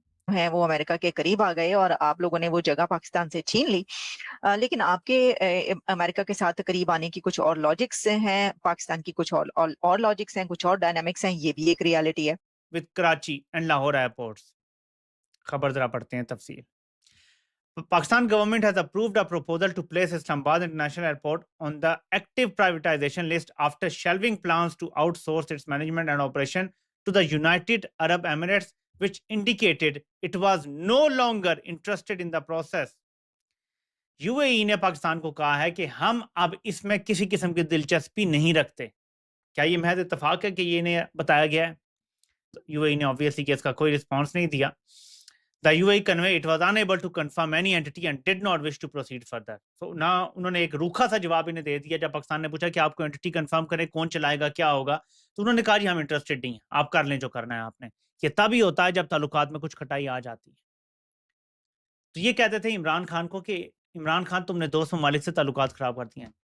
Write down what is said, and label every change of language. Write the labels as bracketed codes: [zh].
[hi] हैं वो अमेरिका के करीब आ गए और आप लोगों ने वो जगह पाकिस्तान से छीन ली। लेकिन आपके अमेरिका के साथ करीब आने की कुछ और लॉजिक्स हैं, पाकिस्तान की कुछ और लॉजिक्स हैं, कुछ और डायनामिक्स हैं, ये भी एक रियलिटी है। [en] With Karachi and Lahore airports. [hi] खबर जरा पढ़ते हैं तफसील। [en] Pakistan government has approved a proposal to place Islamabad International Airport on the active privatization list after shelving plans to outsource its management and operation to the United Arab Emirates, which indicated it was no longer interested in the process. [hi] UAE ने पाकिस्तान को कहा है कि हम अब इसमें किसी किस्म की दिलचस्पी नहीं रखते। क्या ये महज इत्तेफाक है कि ये इन्हें बताया गया है? यूएई ने ऑब्वियसली कि इसका कोई रिस्पांस नहीं दिया। [en] The UAE conveyed it was unable to confirm any entity and did not wish to proceed further. [hi] So ना उन्होंने एक रूखा सा जवाब इन्हें दे दिया। जब पाकिस्तान ने पूछा कि आपको एंटिटी कंफर्म करें, कौन चलाएगा, क्या होगा, तो उन्होंने कहा जी हम इंटरेस्टेड नहीं हैं, आप कर लें जो करना है आपने। ये तभी होता है जब ताल्लुकात में कुछ खटाई आ जाती है। तो ये कहते थे इमरान खान को कि इमरान खान तुमने दोस्त ममालिक से ताल्लुकात खराब कर दिए हैं।